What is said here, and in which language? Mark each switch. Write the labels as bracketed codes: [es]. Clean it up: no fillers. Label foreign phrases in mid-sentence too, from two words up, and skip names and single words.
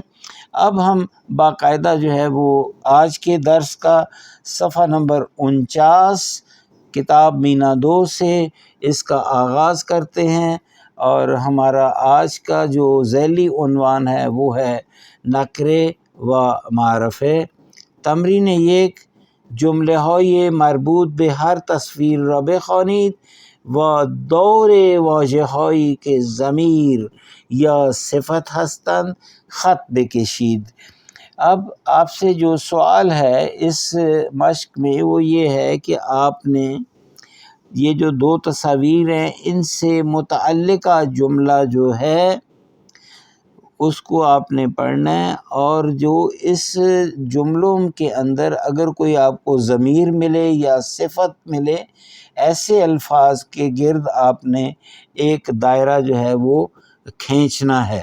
[ur] اب ہم باقاعدہ جو ہے وہ آج کے درس کا صفحہ نمبر 49 کتاب مینا 2 سے اس کا آغاز کرتے ہیں، اور ہمارا آج کا جو ذیلی عنوان ہے وہ ہے [fa] نکرے و معرفے۔ تمرین 1، جمله های مربوط به هر تصویر را بخوانید و دور واژه هایی که ضمیر یا صفت هستند خط بکشید۔ [ur] اب آپ سے جو سوال ہے اس مشق میں وہ یہ ہے کہ آپ نے یہ جو 2 تصاویر ہیں ان سے متعلقہ جملہ جو ہے اس کو آپ نے پڑھنا ہے، اور جو اس جملوں کے اندر اگر کوئی آپ کو ضمیر ملے یا صفت ملے، ایسے الفاظ کے گرد آپ نے ایک دائرہ جو ہے وہ کھینچنا ہے۔